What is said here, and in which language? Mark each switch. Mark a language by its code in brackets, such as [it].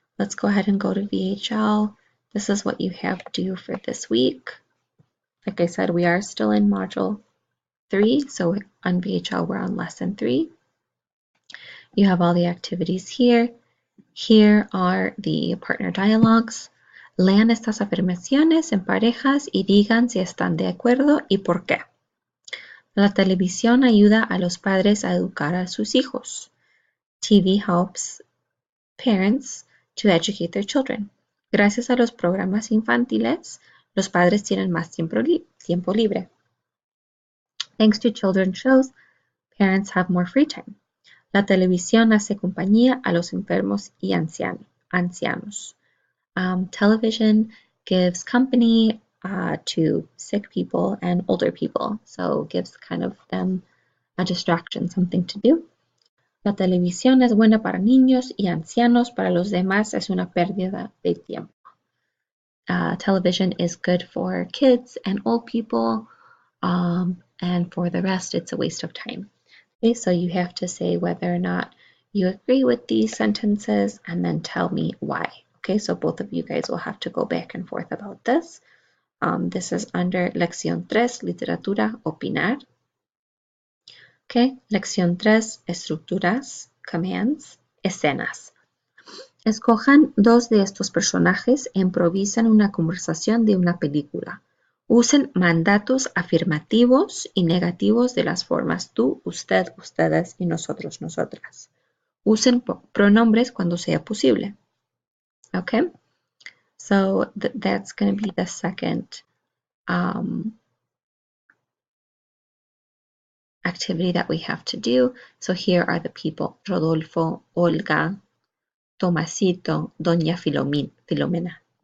[en] Let's go ahead and go to VHL. This is what you have due for this week. Like I said, we are still in Module 3, so on VHL we're on Lesson 3. You have all the activities here. Here are the partner dialogues. [es] Lean estas afirmaciones en parejas y digan si están de acuerdo y por qué. La televisión ayuda a los padres a educar a sus hijos. [en] TV helps parents to educate their children. [es] Gracias a los programas infantiles, los padres tienen más tiempo libre. [en] Thanks to children's shows, parents have more free time. [es] La televisión hace compañía a los enfermos y ancianos. [en] Television gives company to sick people and older people, so gives kind of them a distraction, something to do. [es] La televisión es buena para niños y ancianos, para los demás es una pérdida de tiempo. [en] Television is good for kids and old people, and for the rest, it's a waste of time. Okay, so you have to say whether or not you agree with these sentences and then tell me why. Okay, so both of you guys will have to go back and forth about this. This is under Lección 3, Literatura, Opinar. Okay, Lección 3, Estructuras, Commands, Escenas. [es] Escojan dos de estos personajes e improvisen una conversación de una película. Usen mandatos afirmativos y negativos de las formas tú, usted, ustedes y nosotros, nosotras. Usen pronombres cuando sea posible. [en] Okay? So that's going to be the second activity that we have to do. So here are the people: Rodolfo, Olga, Tomasito, Doña Filomena.